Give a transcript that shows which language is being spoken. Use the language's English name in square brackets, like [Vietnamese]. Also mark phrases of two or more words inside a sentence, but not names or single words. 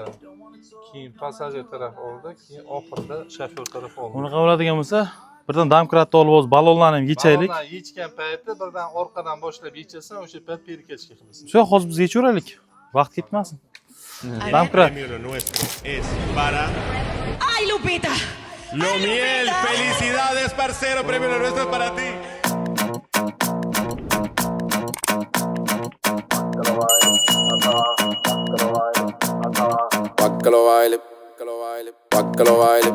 [Uzbek] Keyin passajir taraf oldi, keyin oxirida shofyor taraf oldi. Uni qiladigan bo'lsa, birdan domkratni olib o'z ballonlarni ham yechaylik. Ballonlarni yechgan payti birdan orqadan boshlab yechasan, o'sha payt perkachga qilasan. Shu hozir biz yechaveraylik. Vaqt ketmasin. Domkrat. [Spanish] ¡Ay, Lupita! Lo miel, felicidades, parcero, premio lo nuestro es para ti. Pa' que lo baile, pa' que lo baile.